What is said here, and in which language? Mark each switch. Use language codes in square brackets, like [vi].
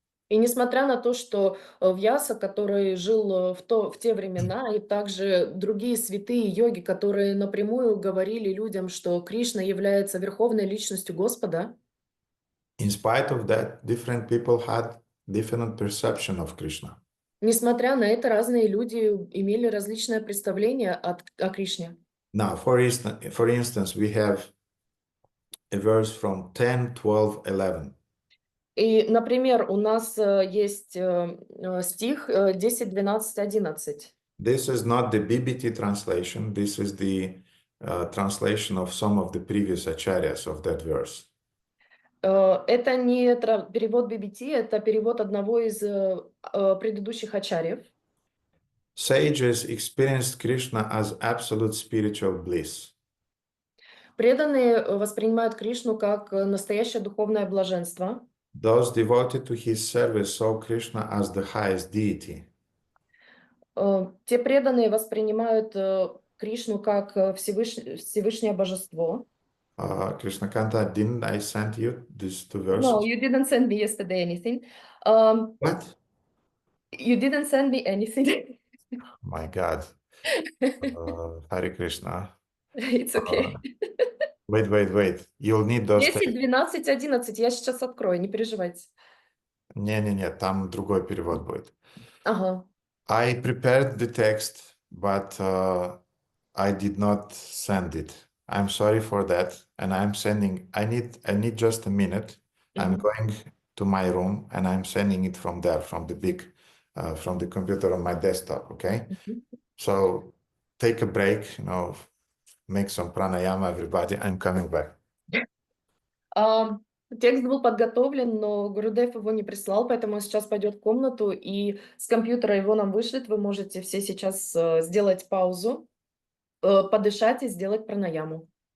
[ru] И несмотря на то, что Вьяса, который жил в те времена, и также другие святые йоги, которые напрямую говорили людям, что Кришна является верховной личностью Господа, [en] In spite of that, different people had different perception of Krishna. [ru] несмотря на это, разные люди имели различное представление о Кришне. [en] Now, for instance, we have a verse from 10, 12, 11. [ru] И, например, у нас есть стих 10, 12, 11. [en] This is not the BBT translation. This is the translation of some of the previous acharyas of that verse. [ru] Это не перевод BBT, это перевод одного из предыдущих ачарьев. [en] Sages experienced Krishna as absolute spiritual bliss. [ru] Преданные воспринимают Кришну как настоящее духовное блаженство. [en] Those devoted to his service saw Krishna as the highest deity. [ru] Те преданные воспринимают Кришну как Всевышнее Божество. [en] Krishna Kanta, didn't I send you these two No, verses? you didn't send me yesterday anything. What? You didn't send me anything. My God. Hare Krishna. It's okay. Wait. You'll need those 10, texts. 12, 11. [ru] Я сейчас открою, не переживайте. Не, там другой перевод будет. Ага. [en] I prepared the text, but I did not send it. I'm sorry for that, and I'm sending. I need just a minute. I'm going to my room, and I'm sending it from there, from the computer on my desktop. Okay. So take a break. Make some pranayama, everybody. I'm coming back. [ru] Текст был подготовлен, но Гурудев его не прислал, поэтому он сейчас пойдет в комнату и с компьютера его нам вышлет. Вы можете все сейчас сделать паузу, подышать и сделать пранаяму.